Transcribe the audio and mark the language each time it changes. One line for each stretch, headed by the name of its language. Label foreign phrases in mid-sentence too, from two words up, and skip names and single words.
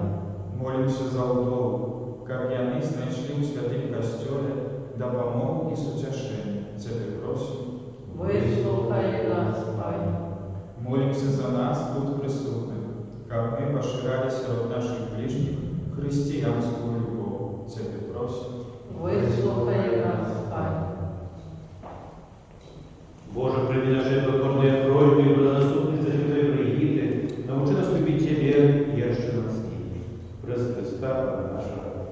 Belarusian: Молимся за ўдову, каб яны знайшлі ў святым касцёле дапамогу і суцяшэнне. Цябе просім. Выслухай нас, Пане. Молимся за нас тут присутных, каб мы пашыралі сярод нашых ближніх хрысціянскую любоў. Цябе просім. Выслухай нас, Пане.
Russian: Боже, прими наши покорные просьбы и благонаступницы Святой Брыгиты, научи нас любить Тебе еще милостивее. През Христа нашего.